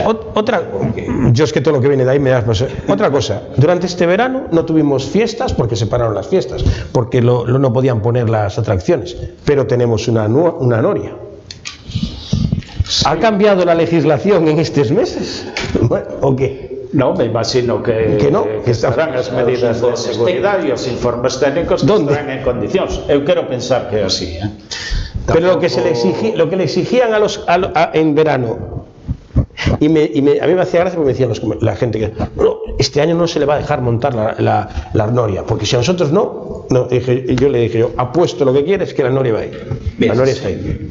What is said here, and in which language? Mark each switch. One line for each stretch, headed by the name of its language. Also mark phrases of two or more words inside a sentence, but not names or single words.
Spanish: Yo es que todo lo que viene de ahí me da. Pues, otra cosa, durante este verano no tuvimos fiestas porque se pararon las fiestas, porque no podían poner las atracciones, pero tenemos una noria. Sí. ¿Ha cambiado la legislación en estos meses? Bueno, ¿o qué?
Galician: No, me imagino que estarán as medidas de seguridade e os informes técnicos que estarán en condicións. Eu quero pensar que é así, ¿eh?
Spanish: Pero lo que le exigían en verano, a mí me hacía gracia porque me decían la gente que este año no se le va a dejar montar la noria, porque si a nosotros yo le dije, apuesto lo que quieres que la noria va a ir. Bien, la noria está ahí.